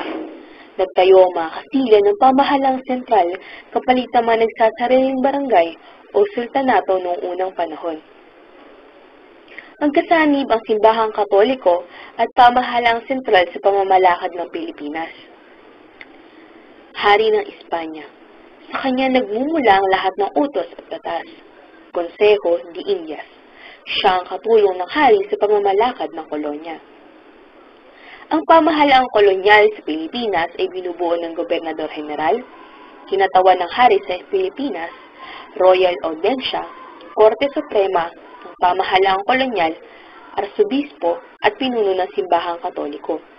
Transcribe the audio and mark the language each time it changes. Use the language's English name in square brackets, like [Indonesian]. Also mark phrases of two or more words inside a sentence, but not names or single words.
[Filipino] Nagtayo ang mga Kastila ng pamahalang sentral kapalit ang mga nagsasariling barangay o sultanato noong unang panahon. Magkasanib ang simbahang Katoliko at pamahalang sentral sa pamamalakad ng Pilipinas. Hari ng Espanya. Sa kanya nagmumula ang lahat ng utos at batas. Consejo de Indias. Siya ang katulong ng hari sa pamamalakad ng kolonya. Ang pamahalaang kolonyal sa Pilipinas ay binubuo ng Gobernador General, kinatawan ng hari sa Pilipinas, Royal Audiencia, Korte Suprema, ng pamahalaang kolonyal, Arsobispo at pinuno ng Simbahang Katoliko.